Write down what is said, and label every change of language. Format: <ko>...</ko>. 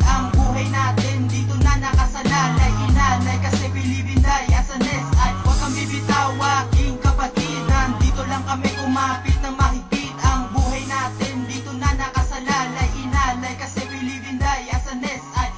<tl>Ang buhay natin dito na nakasalalay. Inalay kasi</tl> <en>we live and die as an SI.</en> <tl>Huwag kang bibitaw, aking kapatid. Nandito lang kami kumapit ng mahigpit. Ang buhay natin dito na nakasalalay. Inalay kasi</tl> <en>we live and die as an SI.</en>